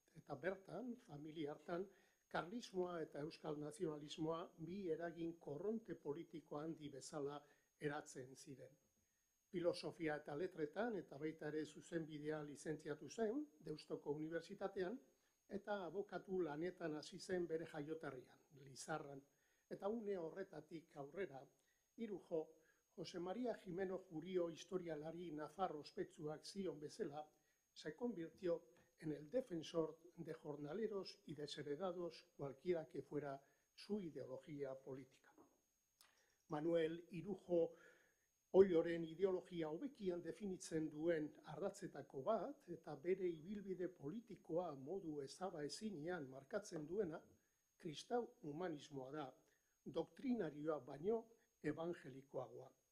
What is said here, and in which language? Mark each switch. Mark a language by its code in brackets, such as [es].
[eu] Eta bertan, familia hartan, karlismoa eta euskal nazionalismoa bi eragin korronte politiko handi bezala eratzen ziren. Filosofia eta letretan eta baita ere zuzenbidea lizentziatu zen, Deustoko Unibertsitatean, eta abokatu lanetan hasi zen bere jaioterrian, Lizarran. Eta une horretatik aurrera, Irujo, Jose María Jimeno Jurio historialari nafar ospetsuak zion bezala, [es] se convirtió en el defensor de jornaleros y desheredados cualquiera que fuera su ideología política. [eu] Manuel Irujo Olloren ideologia hobekian definitzen duen ardatzetako bat eta bere ibilbide politikoa modu ezabaezinean markatzen duena, kristau humanismoa da, doktrinarioa baino evangelikoagoa.